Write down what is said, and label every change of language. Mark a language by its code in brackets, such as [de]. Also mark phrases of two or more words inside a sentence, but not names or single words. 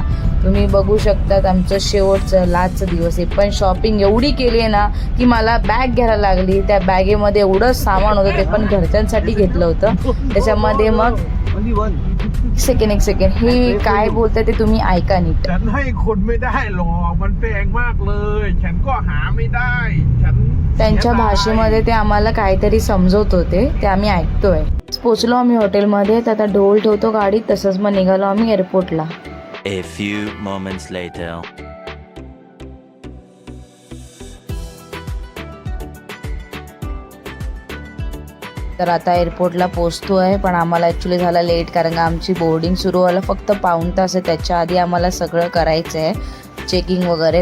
[mr] तुम्ही बघू शकतात आमचं शेवटचं लास्टचं दिवस आहे, पण शॉपिंग एवढी केली आहे ना की मला बॅग घ्यायला लागली. त्या बॅगेमध्ये एवढं सामान होतं, ते पण घरच्यांसाठी घेतलं होतं. त्याच्यामध्ये मग एक सेकंड, हे काय बोलतं ते तुम्ही ऐका नीट. [th] ฉันให้คนไม่ได้หรอกมันแพงมากเลยฉันก็หาไม่ได้ฉัน [mr] त्यांच्या भाषेमध्ये ते आम्हाला काहीतरी समजवत होते, ते आम्ही ऐकतोय. पोचलो आम्ही हॉटेलमध्ये, तर आता ढोल ठेवतो गाडीत. तसंच मग निघालो आम्ही एअरपोर्टला. [en] A few moments later. [mr] तर आता एअरपोर्टला पोचतो आहे, पण आम्हाला ॲक्च्युली झाला लेट, कारण का आमची बोर्डिंग सुरू व्हायला फक्त पाऊण तास आहे. त्याच्या आधी आम्हाला सगळं करायचं आहे, चेकिंग वगैरे.